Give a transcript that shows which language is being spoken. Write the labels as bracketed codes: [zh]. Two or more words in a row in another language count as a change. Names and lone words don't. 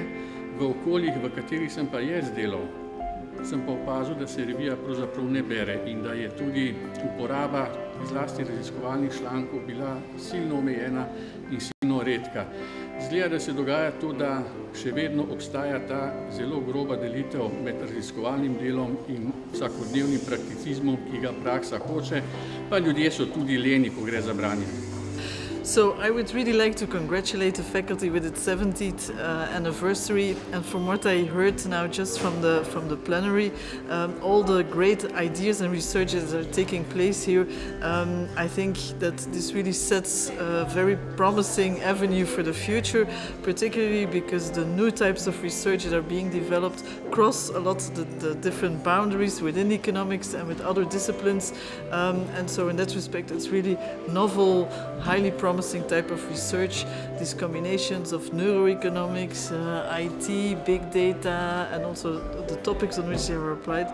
[sl] V okoljih, v katerih sem pa jaz delal, sem pa opazil, da se revija pravzaprav ne bere in da je tudi uporaba zlasti raziskovalnih člankov bila silno omejena in silno redka. Zgleda, da se dogaja to, da še vedno obstaja ta zelo groba delitev med raziskovalnim delom in vsakodnevnim prakticizmom, ki ga praksa hoče, pa ljudje so tudi leni, ko gre za branje. [en] So I would really like to congratulate the faculty with its 70th anniversary, and from what I heard now just from the plenary, all the great ideas and researches that are taking place here, I think that this really sets a very promising avenue for the future, particularly because the new types of research that are being developed cross a lot the different boundaries within economics and with other disciplines, and so in that respect it's really novel, highly promising type of research, these combinations of neuroeconomics, IT, big data, and also the topics on which they were applied.